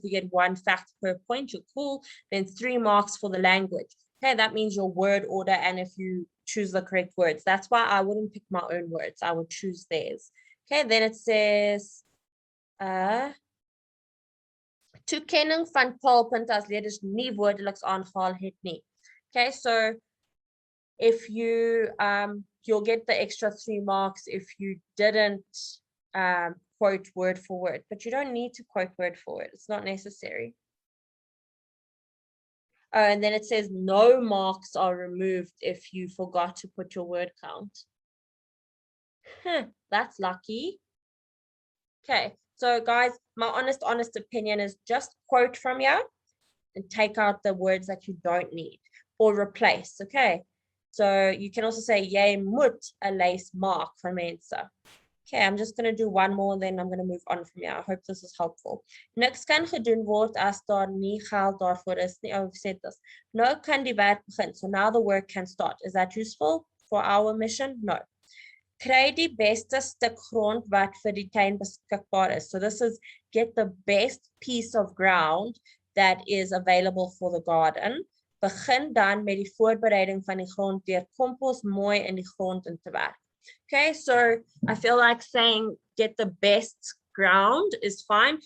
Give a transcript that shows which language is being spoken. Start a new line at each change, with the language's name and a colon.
English: If you get 1 fact per point, you're cool. Then 3 marks for the language. Okay, that means your word order and if you choose the correct words. That's why I wouldn't pick my own words. I would choose theirs. Okay, then it says
Afrikaans: toekenning van taalpunte as leerders nie woordeliks aangehaal het nie.
English: Okay, so if you you'll get the extra 3 marks if you didn't quote word for word, but you don't need to quote word for word. It's not necessary. And then it says no marks are removed if you forgot to put your word count. That's lucky. Okay, so guys, my honest opinion is just quote from here and take out the words that you don't need or replace. Okay, so you can also say
Afrikaans: jy moet 'n lys maak van mense.
English: Okay, I'm just going to do one more and then I'm going to move on from here. I hope this is helpful.
Afrikaans: Niks kan gedoen word as daar nie geld daarvoor is nie.
English: Oh, I've said this.
Afrikaans: Nou kan die werk begin.
English: So now the work can start. Is that useful for our mission? No.
Afrikaans: Kry die beste stuk grond wat vir die tuin beskikbaar is.
English: So this is get the best piece of ground that is available for the garden.
Afrikaans: Begin dan met die voorbereiding van die grond deur kompos mooi in die grond in te werk.
English: Okay, so I feel like saying get the best ground is fine.